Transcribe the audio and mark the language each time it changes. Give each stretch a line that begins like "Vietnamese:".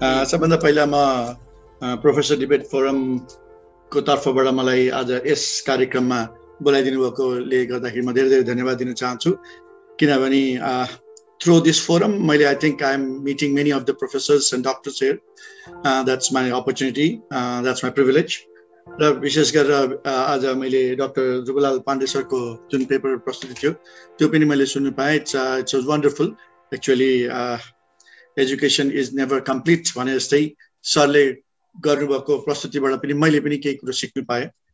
Nepali: सबभन्दा पहिला म प्रोफेसर डिबेट फोरमको तर्फबाट मलाई आज यस कार्यक्रममा बोलाइदिनु भएकोले गर्दाखेरि म धेरै धेरै धन्यवाद दिन चाहन्छु।
English: किनभने through this forum मैले I think I am meeting many of the professors and doctors here. That's my opportunity, that's my privilege.
Nepali: र विशेष गरेर आज मैले डाक्टर ध्रुवलाल पाण्डे सरको जुन पेपर प्रस्तुति थियो त्यो पनि मैले सुन्नु पाएँ।
English: It's wonderful. Actually education is never complete
Nepali: भने जस्तै सरले गर्नुभएको प्रस्तुतिबाट पनि मैले पनि केही कुरो सिक्नु पाएँ।